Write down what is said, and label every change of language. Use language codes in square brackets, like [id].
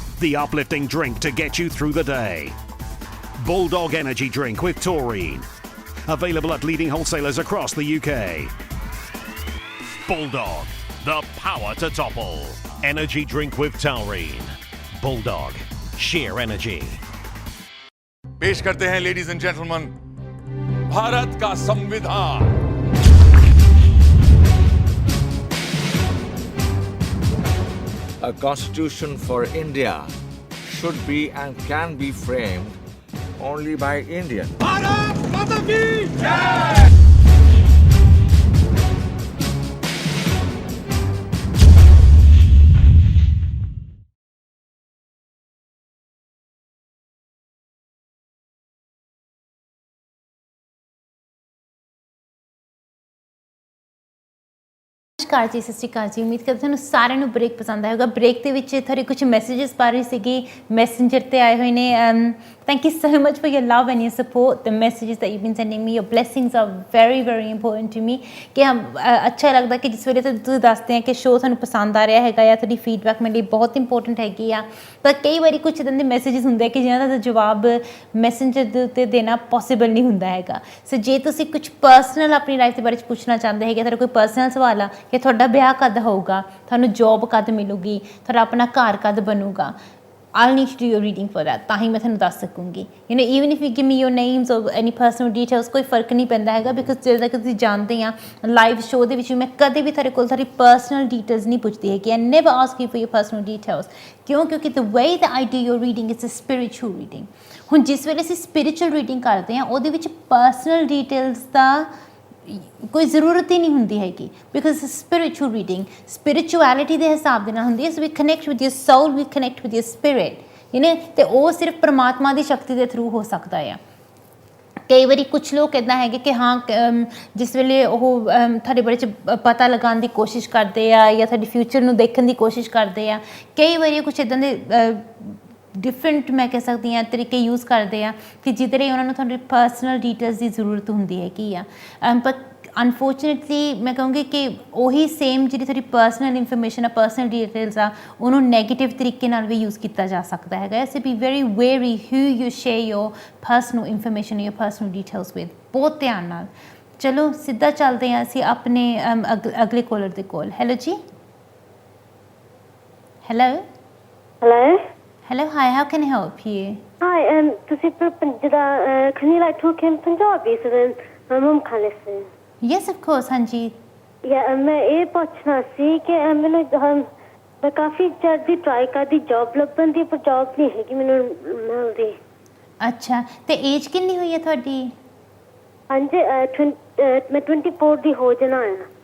[en] The uplifting drink to get you through the day. Bulldog Energy Drink with taurine. Available at leading wholesalers across the UK. Bulldog, the power to topple. Energy drink with taurine. Bulldog, sheer energy. [hi] पेश करते हैं ladies and gentleman Bharat का संविधान। [en] A constitution for India should be and can be framed only by Indians. [hi] Bharat माता की जय। [pa] ਨਮਸਕਾਰ ਜੀ, ਸਤਿ ਸ਼੍ਰੀ ਅਕਾਲ ਜੀ। ਉਮੀਦ ਕਰਦਾ ਤੁਹਾਨੂੰ ਸਾਰਿਆਂ ਨੂੰ ਬ੍ਰੇਕ ਪਸੰਦ ਆਏਗਾ। ਬ੍ਰੇਕ ਦੇ ਵਿੱਚ ਤੁਹਾਡੇ ਕੁਝ ਮੈਸੇजेस ਪਾ ਰਹੀ ਸੀਗੀ, ਮੈਸੇਂਜਰ ਤੇ ਆਏ ਹੋਏ ਨੇ। [en] Thank you so much for your love and your support. The messages that you've been sending me, your blessings are very, very important to me. [pa] ਕਿ ਅੱਛਾ ਲੱਗਦਾ ਕਿ ਜਿਸ ਵੇਲੇ ਤੁਸੀਂ ਦੱਸਦੇ ਆ ਕਿ ਸ਼ੋਅ ਤੁਹਾਨੂੰ ਪਸੰਦ ਆ ਰਿਹਾ ਹੈਗਾ ਜਾਂ ਤੁਹਾਡੀ ਫੀਡਬੈਕ ਮੇਰੇ ਲਈ ਬਹੁਤ ਇੰਪੋਰਟੈਂਟ ਹੈਗੀ ਆ। ਪਰ ਕਈ ਵਾਰੀ ਕੁਛ ਇੱਦਾਂ ਦੇ ਮੈਸੇजेस ਹੁੰਦੇ ਕਿ ਜਿਹਨਾਂ ਦਾ ਜਵਾਬ ਮੈਸੇਂਜਰ ਦੇ ਉੱਤੇ ਦੇਣਾ ਪੋਸੀਬਲ ਨਹੀਂ ਹੁੰਦਾ ਹੈਗਾ। ਸੋ ਜੇ ਤੁਸੀਂ ਕੁਛ ਪਰਸਨਲ ਆਪਣੀ ਲਾਈਫ ਦੇ ਬਾਰੇ 'ਚ ਪੁੱਛਣਾ ਚਾਹੁੰਦੇ ਹੈਗੇ, ਤੁਹਾਡਾ ਕੋਈ ਪਰਸਨਲ ਸਵਾਲ ਆ ਕਿ ਤੁਹਾਡਾ ਵਿਆਹ ਕਦ ਹੋਊਗਾ, ਤੁਹਾਨੂੰ ਜੋਬ ਕਦ ਮਿਲੂਗੀ, ਤੁਹਾਡਾ ਆਪਣਾ ਘਰ ਕਦ ਬਣੂਗਾ, [en] I'll need to do your reading for that. [pa] ਤਾਂ ਹੀ ਮੈਂ ਤੁਹਾਨੂੰ ਦੱਸ ਸਕੂੰਗੀ। [en] You know, even if you give me your names or any personal details, [pa] ਕੋਈ ਫਰਕ ਨਹੀਂ ਪੈਂਦਾ ਹੈਗਾ ਬਿਕੋਜ਼ ਜਿੱਦਾਂ ਕਿ ਤੁਸੀਂ ਜਾਣਦੇ ਆ ਲਾਈਵ ਸ਼ੋਅ ਦੇ ਵਿੱਚ ਮੈਂ ਕਦੇ ਵੀ ਤੁਹਾਡੇ ਕੋਲ ਤੁਹਾਡੀ ਪਰਸਨਲ ਡੀਟੇਲਸ ਨਹੀਂ ਪੁੱਛਦੀ ਹੈਗੀ। [en] I never ask you for your personal details. [pa] ਕਿਉਂ? ਕਿਉਂਕਿ [en] the way that I do your reading is a spiritual reading. [pa] ਹੁਣ ਜਿਸ ਵੇਲੇ ਅਸੀਂ spiritual reading ਕਰਦੇ ਹਾਂ ਉਹਦੇ ਵਿੱਚ ਪਰਸਨਲ ਡੀਟੇਲਸ ਦਾ ਕੋਈ ਜ਼ਰੂਰਤ ਹੀ ਨਹੀਂ ਹੁੰਦੀ ਹੈਗੀ ਬਿਕੋਜ਼ ਸਪਿਰਿਚੁਅਲ ਰੀਡਿੰਗ ਸਪਿਰਿਚੁਅਲਿਟੀ ਦੇ ਹਿਸਾਬ ਦੇ ਨਾਲ ਹੁੰਦੀ ਹੈ। [en] so we connect with your soul, we connect with your spirit, [pa] ਅਤੇ ਉਹ ਸਿਰਫ ਪਰਮਾਤਮਾ ਦੀ ਸ਼ਕਤੀ ਦੇ ਥਰੂ ਹੋ ਸਕਦਾ ਆ। ਕਈ ਵਾਰੀ ਕੁਛ ਲੋਕ ਇੱਦਾਂ ਹੈਗੇ ਕਿ ਹਾਂ ਜਿਸ ਵੇਲੇ ਉਹ ਤੁਹਾਡੇ ਬਾਰੇ 'ਚ ਪਤਾ ਲਗਾਉਣ ਦੀ ਕੋਸ਼ਿਸ਼ ਕਰਦੇ ਆ ਜਾਂ ਤੁਹਾਡੇ ਫਿਊਚਰ ਨੂੰ ਦੇਖਣ ਦੀ ਕੋਸ਼ਿਸ਼ ਕਰਦੇ ਆ, ਕਈ ਵਾਰੀ ਕੁਛ ਇੱਦਾਂ ਦੇ ਡਿਫਰੈਂਟ ਮੈਂ ਕਹਿ ਸਕਦੀ ਹਾਂ ਤਰੀਕੇ ਯੂਜ਼ ਕਰਦੇ ਆ ਕਿ ਜਿਹਦੇ ਲਈ ਉਹਨਾਂ ਨੂੰ ਤੁਹਾਡੀ ਪਰਸਨਲ ਡੀਟੇਲਸ ਦੀ ਜ਼ਰੂਰਤ ਹੁੰਦੀ ਹੈਗੀ ਆ। ਪਰ ਅਨਫੋਰਚੂਨੇਟਲੀ ਮੈਂ ਕਹੂੰਗੀ ਕਿ ਉਹੀ ਸੇਮ ਜਿਹੜੀ ਤੁਹਾਡੀ ਪਰਸਨਲ ਇਨਫੋਰਮੇਸ਼ਨ ਆ, ਪਰਸਨਲ ਡੀਟੇਲਸ ਆ, ਉਹਨੂੰ ਨੈਗੇਟਿਵ ਤਰੀਕੇ ਨਾਲ ਵੀ ਯੂਜ਼ ਕੀਤਾ ਜਾ ਸਕਦਾ ਹੈਗਾ। [en] so be very wary who you share your personal information, your personal details with, [pa] ਬਹੁਤ ਧਿਆਨ ਨਾਲ। ਚਲੋ ਸਿੱਧਾ ਚੱਲਦੇ ਹਾਂ ਅਸੀਂ ਆਪਣੇ ਅਗਲੇ ਕੋਲਰ ਦੇ ਕੋਲ। ਹੈਲੋ ਜੀ। [en] Hello hello Hello, hi, how can I help you? Hi, [pa] ਤੁਸੀਂ ਜਿੱਦਾਂ [en] can you like talk in Punjabi so then my mum can listen? Yes, of course, [pa] ਹਾਂਜੀ। Yeah, ਮੈਂ ਇਹ ਪੁੱਛਣਾ ਸੀ ਕਿ ਮੈਨੂੰ ਮੈਂ ਕਾਫੀ ਚਿਰ ਦੀ ਟਰਾਈ ਕਰਦੀ ਜੌਬ ਲੱਭਣ ਦੀ, ਪਰ ਜੌਬ ਨਹੀਂ ਹੈਗੀ ਮੈਨੂੰ ਮਿਲਦੀ। ਅੱਛਾ, ਤੇ ਏਜ ਕਿੰਨੀ ਹੋਈ ਹੈ ਤੁਹਾਡੀ? ਹਾਂਜੀ ਮੈਂ 24 ਦੀ ਹੋ ਜਾਣਾ ਆ।